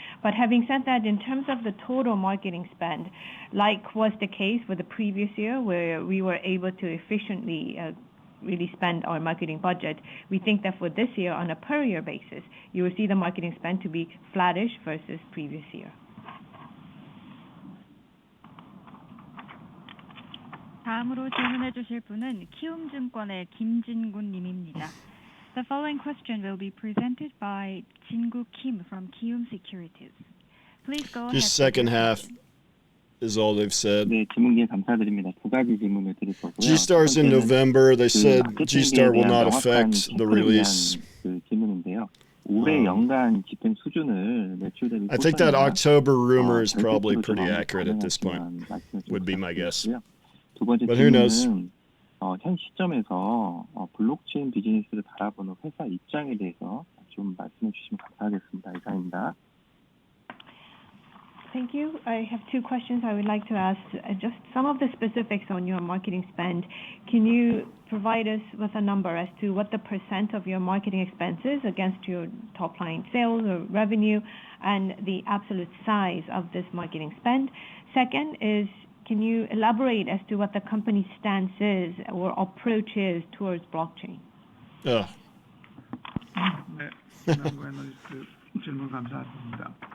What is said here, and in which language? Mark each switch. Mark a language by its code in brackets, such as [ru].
[en] But having said that, in terms of the total marketing spend, like was the case with the previous year where we were able to efficiently really spend our marketing budget, we think that for this year on a per year basis, you will see the marketing spend to be flattish versus previous year. [ko] 다음으로 질문해 주실 분은 키움증권의 김진군 님입니다. [en] The following question will be presented by Jin-gu Kim from Kiwoom Securities. Please go ahead. Just second half is all they've said. [ko] 네, 질문 기회 감사드립니다. 두 가지 질문을 드릴 거고요. [en] G-Star's in November. They said G-Star will not affect the release. [ko] 그 질문인데요. 올해 연간 집행 수준을 매출 대비 [en] I think that October rumor is probably pretty accurate at this point. Would be my guess. [ko] 두 번째 질문은 현 시점에서 블록체인 비즈니스를 바라보는 회사 입장에 대해서 좀 말씀해 주시면 감사하겠습니다. 이상입니다. [en] Thank you. I have two questions I would like to ask. Just some of the specifics on your marketing spend. Can you provide us with a number as to what the % of your marketing expenses against your top line sales or revenue and the absolute size of this marketing spend? Second is, can you elaborate as to what the company's stance is or approach is towards blockchain? [ko] 네, 남구 애널리스트 질문 감사합니다.